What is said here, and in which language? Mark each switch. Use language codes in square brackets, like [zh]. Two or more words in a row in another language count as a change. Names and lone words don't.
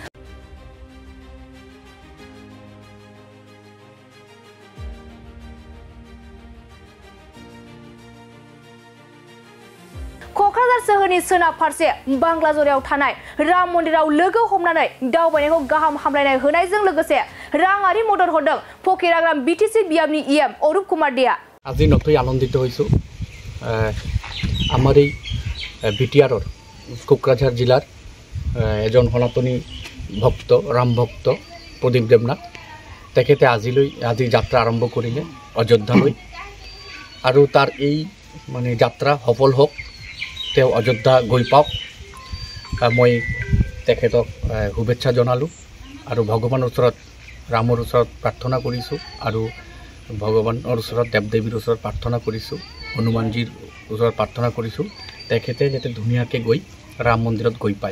[brx] क'क्राझार सोहोरनि सोनाब फारसे बांग्लाजरायाव थानाय राम मन्दिराव लोगो हमनानै दावबायनायखौ गाहाम हामलायनाय होनायजों लोगोसे राङारि मदद हरदों फकिराग्राम बिटिसि बियाबनि इएम अरूप कुमार देआ। [as] আজি নথৈ আনন্দিত হৈছোঁ। আমাৰ এই বিটিআৰৰ কোকৰাঝাৰ জিলাৰ এজন সনাতনী ভক্ত ৰাম ভক্ত প্ৰদীপ দেৱনাথ তেখেতে আজি যাত্ৰা আৰম্ভ কৰিলে অযোধ্যালৈ আৰু তাৰ এই মানে যাত্ৰা সফল হওক, তেওঁ অযোধ্যা গৈ পাওক, মই তেখেতক শুভেচ্ছা জনালোঁ আৰু ভগৱানৰ ওচৰত ৰামৰ ওচৰত প্ৰাৰ্থনা কৰিছোঁ আৰু ভগৱানৰ ওচৰত দেৱ দেৱীৰ ওচৰত প্ৰাৰ্থনা কৰিছোঁ, হনুমানজীৰ ওচৰত প্ৰাৰ্থনা কৰিছোঁ তেখেতে যাতে ধুনীয়াকৈ গৈ ৰাম মন্দিৰত গৈ পায়।